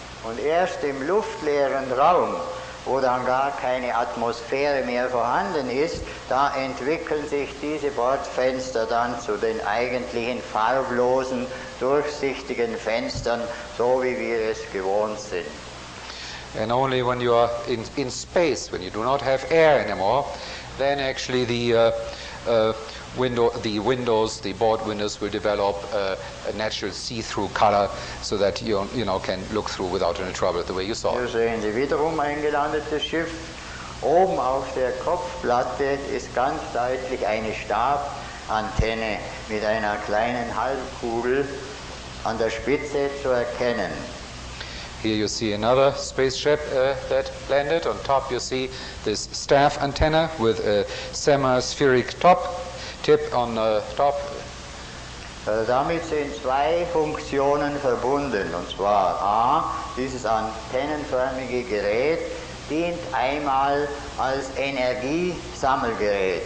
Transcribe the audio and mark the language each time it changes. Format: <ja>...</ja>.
<de>Und erst im luftleeren Raum, wo dann gar keine Atmosphäre mehr vorhanden ist, da entwickeln sich diese Bordfenster dann zu den eigentlichen farblosen, durchsichtigen Fenstern, so wie wir es gewohnt sind.</de> <en>And only when you are in space, when you do not have air anymore, then actually the board windows will develop a natural see-through color so that you can look through without any trouble the way you saw</en> <de>Hier</de> <en>it.</en> <de>sehen Sie wiederum ein gelandetes Schiff. Oben auf der Kopfplatte ist ganz deutlich eine Stabantenne mit einer kleinen Halbkugel an der Spitze zu erkennen.</de> <en>Here you see another spaceship that landed. On top you see this staff antenna with a semi-spheric tip on top.</en> <de>Damit sind zwei Funktionen verbunden. Und zwar A, dieses antennenförmige Gerät dient einmal als Energiesammelgerät.</de>